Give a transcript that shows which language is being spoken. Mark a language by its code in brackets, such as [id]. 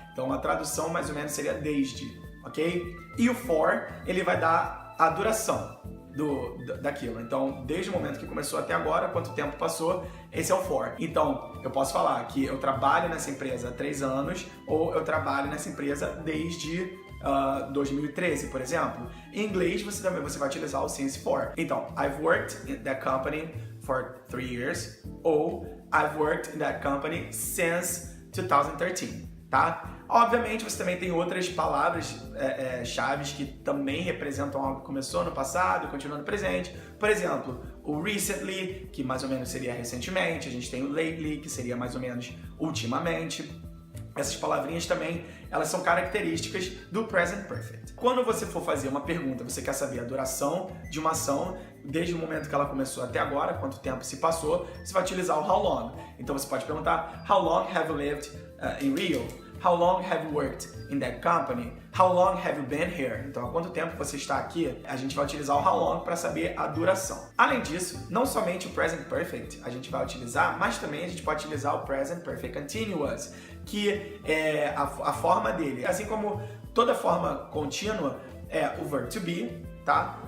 [pt] Então, a tradução mais ou menos seria desde, ok? E o for, ele vai dar a duração daquilo. Então, desde o momento que começou até agora, quanto tempo passou, esse é o for. Então, eu posso falar que eu trabalho nessa empresa há 3 anos ou eu trabalho nessa empresa desde 2013, por exemplo. Em inglês, você vai utilizar o since for. Então, [en] I've worked in that company for 3 years [pt] ou [en] I've worked in that company since 2013, [pt] tá? Obviamente, você também tem outras palavras chaves que também representam algo que começou no passado e continua no presente. Por exemplo, o recently, que mais ou menos seria recentemente. A gente tem o lately, que seria mais ou menos ultimamente. Essas palavrinhas também, elas são características do Present Perfect. Quando você for fazer uma pergunta, você quer saber a duração de uma ação, desde o momento que ela começou até agora, quanto tempo se passou, você vai utilizar o how long. Então você pode perguntar, [en] how long have you lived in Rio? How long have you worked in that company? How long have you been here? [pt] Então, há quanto tempo você está aqui? A gente vai utilizar o how long para saber a duração. Além disso, não somente o Present Perfect a gente vai utilizar, mas também a gente pode utilizar o Present Perfect Continuous, que é a forma dele. Assim como toda forma contínua é o verb to be, tá?